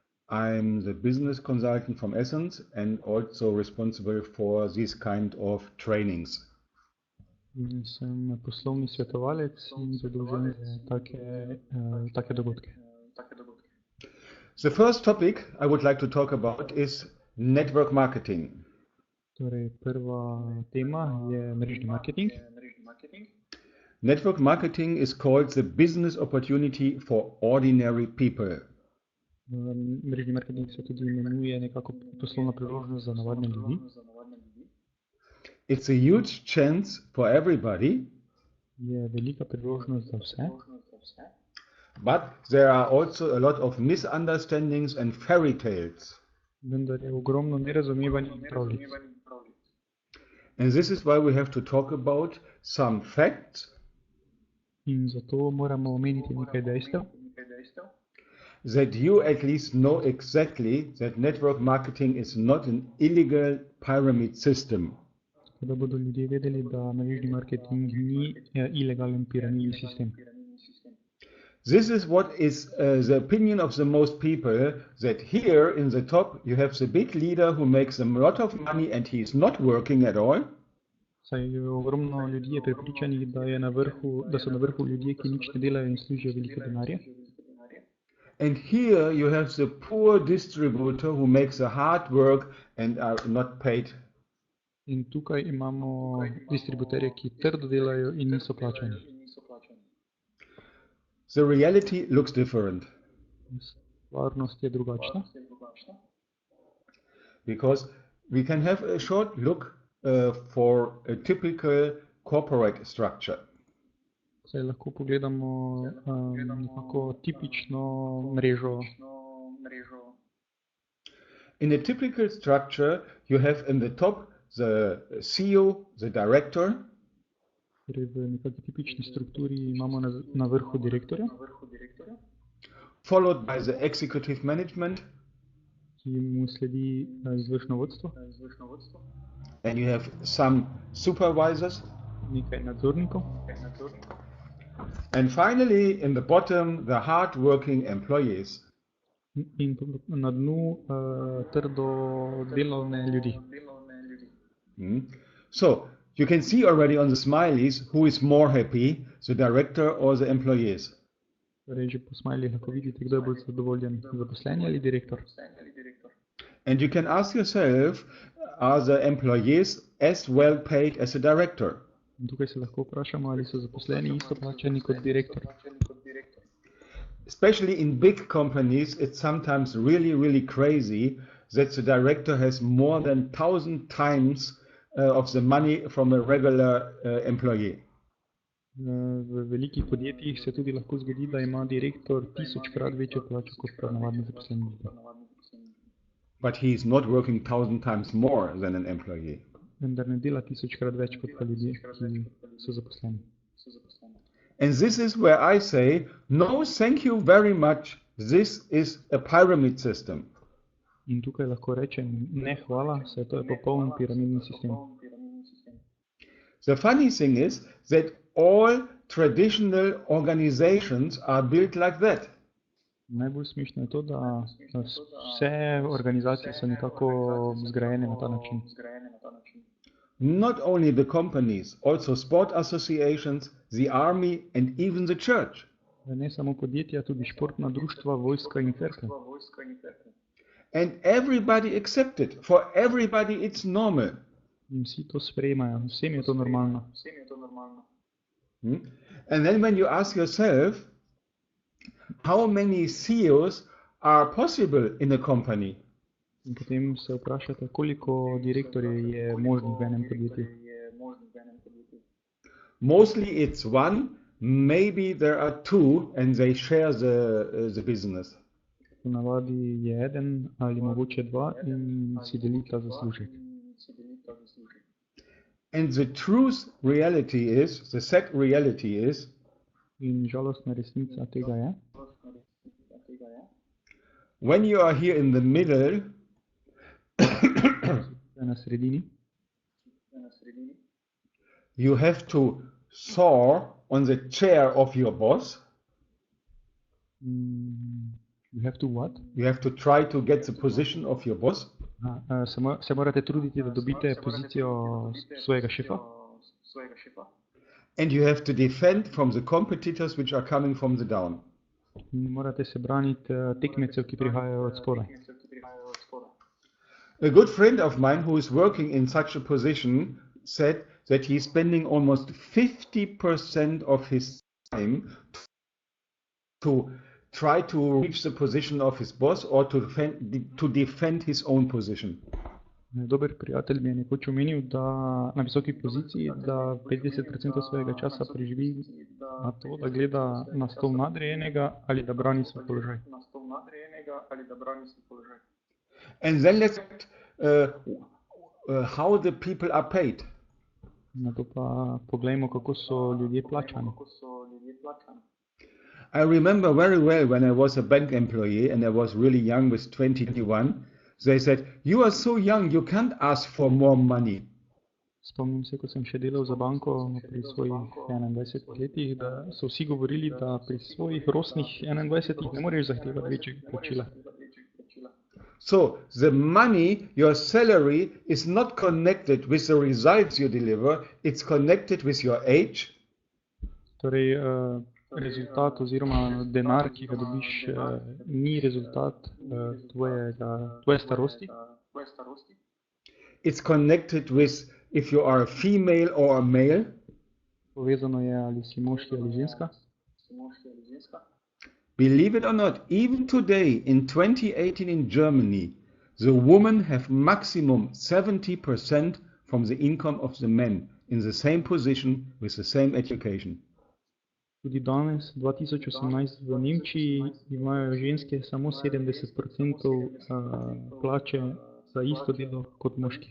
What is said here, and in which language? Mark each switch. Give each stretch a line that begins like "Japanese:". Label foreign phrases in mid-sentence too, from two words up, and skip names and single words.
English: I'm the business consultant from Essens and also responsible for these kind of trainings.
Slovenian: Sem poslovni svetovalec in zadolžen za take dogodke.
English: The first topic I would like to talk about is network marketing.
Slovenian: Torej, prva tema je mrežni marketing.
English: Network marketing is called the business opportunity for ordinary people.
Slovenian: Mrežni marketing se tudi imenuje nekako poslovna priložnost za navadne ljudi.
English: It's a huge chance for everybody.
Slovenian: Je velika priložnost za vse.
English: But there are also a lot of misunderstandings and fairy tales.
Slovenian: Vendar je ogromno nerazumevanja in pravljic.
English: And this is why we have to talk about some facts.
Slovenian: In zato moramo omeniti nekaj dejstev.
English: That you at least know exactly that network marketing is not an illegal pyramid system.
Slovenian: Da bodo ljudje vedeli, da mrežni marketing ni ilegalen piramidni sistem.
English: This is what is the opinion of the most people, that here in the top you have the big leader who makes a lot of money and he is not working at all.
Slovenian: Saj ogromno ljudi je prepričanih, da so na vrhu ljudje, ki nič ne delajo in služijo veliko denarja.
English: And here you have the poor distributor who makes the hard work and are not paid.
Slovenian: In tukaj imamo distributerje, ki trdo delajo in niso plačani.
English: The reality looks different.
Slovenian: Stvarnost je drugačna.
English: Because we can have a short look for a typical corporate structure.
Slovenian: Saj lahko pogledamo nekako tipično mrežo.
English: In a typical structure you have in the top the CEO, the director.
Slovenian: Torej v nekakšni tipični strukturi imamo na vrhu direktorja.
English: Followed by the executive management.
Slovenian: Ki mu sledi izvršno vodstvo.
English: And you have some supervisors.
Slovenian: Nekaj nadzornikov.
English: And finally, in the bottom, the hard-working employees.
Slovenian: In na dnu trdo delovne ljudi.
English: So, you can see already on the smileys who is more happy, the director or the employees.
Slovenian: Torej, že po smileyh lahko vidite, kdo je bolj zadovoljen, zaposleni ali direktor.
English: And you can ask yourself, are the employees as well paid as the director?
Slovenian: In tukaj se lahko vprašamo, ali so zaposleni isto plačani kot direktor.
English: Especially in big companies, it's sometimes really crazy that the director has more than 1,000 times of the money from a regular employee.
Slovenian: V velikih podjetjih se tudi lahko zgodi, da ima direktor 1000-krat večjo plačo kot pa navadni zaposleni.
English: But he is not working 1,000 times more than an employee.
Slovenian: Vendar ne dela 1000-krat več kot pa ljudje, ki so zaposleni.
English: And this is where I say, no, thank you very much. This is a pyramid system.
Slovenian: In tukaj lahko rečem, ne hvala, saj to je popoln piramidni sistem.
English: The funny thing is that all traditional organizations are built like that.
Slovenian: Najbolj smešno je to, da vse organizacije so nekako zgrajene na ta način.
English: Not only the companies, also sport associations, the army and even the church.
Slovenian: Ne samo podjetja, tudi športna društva, vojska in cerkev.
English: And everybody accepts it. For everybody it's normal.
Slovenian: In vsi to sprejemajo, vsem je to normalno.
English: And then when you ask yourself, how many CEOs are possible in a company?
Slovenian: In potem se vprašate, koliko direktorjev je možnih v enem podjetju.
English: Mostly it's one, maybe there are two and they share the business.
Slovenian: V navadi je eden ali mogoče dva in si delita zaslužek.
English: And the truth reality is, the sad reality is,
Slovenian: in žalostna resnica tega je,
English: when you are here in the middle,
Slovenian: na sredini,
English: you have to soar on the chair of your boss. You have to what? You have to try to get the position of your boss.
Slovenian: Se morate truditi, da dobite pozicijo svojega šefa.
English: And you have to defend from the competitors which are coming from the down.
Slovenian: Morate se braniti tekmecev, ki prihajajo od spodaj.
English: A good friend of mine who is working in such a position said that he's spending almost 50% of his time to try to reach the position of his boss or to defend his own position.
Slovenian: Dober prijatelj mi je nekoč omenil, da na visoki poziciji, da 50% svojega časa preživi na to, da gleda na stol nadrejenega ali da brani svoj položaj.
English: And then let's how the people are paid.
Slovenian: Na to pa poglejmo, kako so ljudje plačani.
English: I remember very well when I was a bank employee and I was really young with 21, they said, "You are so young, you can't ask for more money."
Slovenian: Spomnim se, ko sem še delal za banko pri svojih 21 letih, da so vsi govorili, da pri svojih rosnih 21 ne moreš zahtevati večjega plačila.
English: So the money, your salary, is not connected with the results you deliver, it's connected with your age.
Slovenian: Torej, rezultat oziroma denar, ki ga dobiš, ni rezultat tvoje starosti.
English: It's connected with if you are a female or a male.
Slovenian: Povezano je, ali si moški ali ženska.
English: Believe it or not, even today in 2018 in Germany, the women have maximum 70% from the income of the men in the same position with the same education.
Slovenian: Tudi danes, 2018 v Nemčiji, imajo ženske samo 70% plače za isto delo kot moški.